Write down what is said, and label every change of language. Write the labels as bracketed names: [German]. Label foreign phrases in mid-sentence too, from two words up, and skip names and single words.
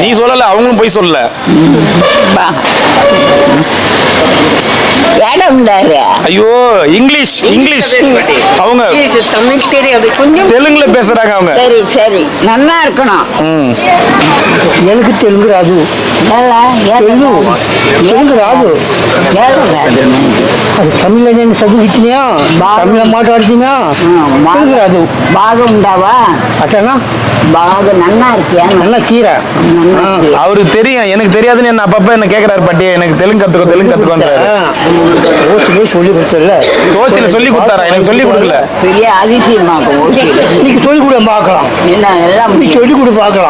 [Tamil] நீ சொல்லல, அவங்களும் போய் சொல்லல. ஏடம்டாரு. ஐயோ இங்கிலீஷ் அவங்க தமிழ் தெரியாது, கொஞ்சம் தெலுங்குல பேசுறாங்க அவங்க. சரி நல்லா இருக்கணும். எனக்கு தெலுங்கு [Telugu] రాదు. తెలుగు రాదు. అది తమిళ నేను చదివిచ్చినా, తమిళ మాట్లాడుతున్నా, తెలుగు రాదు. బాగా ఉండవా? అట్టనా బాగా నన్నా இருக்கியா? [Tamil] நல்ல கீரை. அவருக்கு தெரியும், எனக்கு தெரியாதுன்னு என்ன அப்பப்ப என்ன கேக்குறாரு பாட்டி, எனக்கு தெலுங்கு கத்துக்கோன்றாரு. ஓசிலே சொல்லி கொடுத்தல. சோசியில சொல்லி கொடுத்தாரா? எனக்கு சொல்லி கொடுக்கல. பெரிய அதிசயமாக்கும். இன்னைக்கு சொல்லி கொடு பார்க்கலாம். என்ன எல்லாம் நீ சொல்லி கொடு பார்க்கலாம்.